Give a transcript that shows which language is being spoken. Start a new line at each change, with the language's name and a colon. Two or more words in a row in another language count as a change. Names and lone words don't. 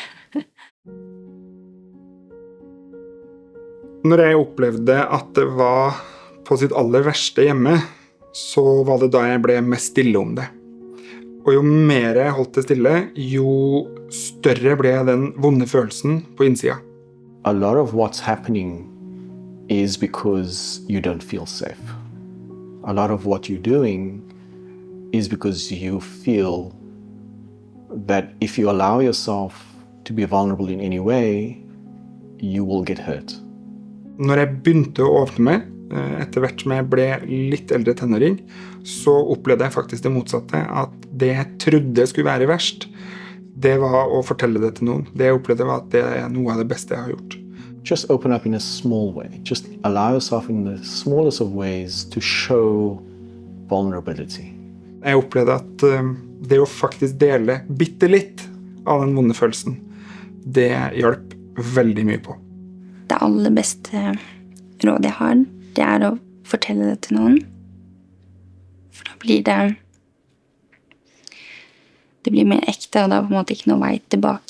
Norwegian: Når jeg opplevde at det var på sitt aller verste hjemme, så var det da jeg ble mest stille om det. Og jo mer jeg holdt det stille, jo større ble den vonde følelsen på innsida.
English: A lot of what's happening is because you don't feel safe. A lot of what you're doing is because you feel that if you allow yourself to be vulnerable in any way, you will get hurt.
Norwegian: Når jeg begynte å åpne meg, etter hvert som jeg ble litt eldre tenåring, så opplevde jeg faktisk det motsatte, at det jeg trodde skulle være verst, det var å fortelle det til noen. Det jeg opplevde var at det noe av det beste jeg har gjort.
English: Just open up in a small way. Just allow yourself in the smallest of ways to show vulnerability.
Norwegian: Jeg opplevde at det å faktisk dele bitte litt av den vonde følelsen, det hjalp veldig mye på. Det aller beste rådet jeg har, det å fortelle det til noen. For da blir det blir mer ekte, og da på en måte ikke noe vei tilbake.